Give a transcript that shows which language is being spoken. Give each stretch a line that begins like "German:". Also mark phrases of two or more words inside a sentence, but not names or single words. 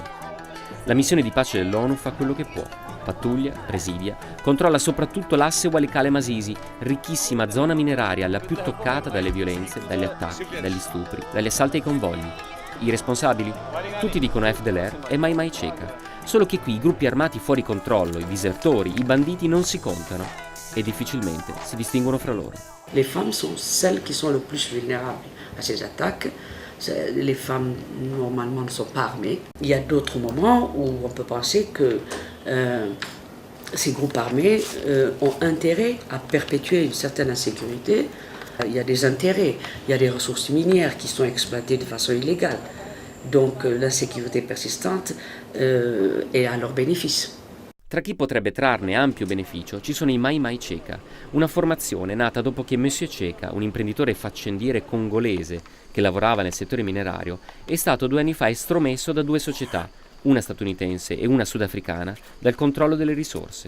Italian: La missione di pace dell'ONU fa quello che può. Pattuglia, presidia, controlla soprattutto l'asse Walikale-Masisi, ricchissima zona mineraria la più toccata dalle violenze, dagli attacchi, dagli stupri, dagli assalti ai convogli. I responsabili? Tutti dicono FDLR e Mai Mai Cheka. Solo che qui i gruppi armati fuori controllo, i disertori, i banditi non si contano e difficilmente si distinguono fra loro.
French: Les femmes sont celles qui sont le plus vulnérables à ces attaques. Les femmes normalement ne sont pas armées. Il y a d'autres moments où on peut penser que ces groupes armés ont intérêt à perpétuer une certaine insécurité. Il y a des intérêts, il y a des ressources minières qui sont exploitées de façon illégale. Donc l'insécurité persistante est à leur bénéfice.
Italian: Tra chi potrebbe trarne ampio beneficio ci sono i Mai Mai Cheka, una formazione nata dopo che Monsieur Cheka, un imprenditore faccendiere congolese che lavorava nel settore minerario, è stato 2 anni fa estromesso da 2 società, una statunitense e una sudafricana, dal controllo delle risorse.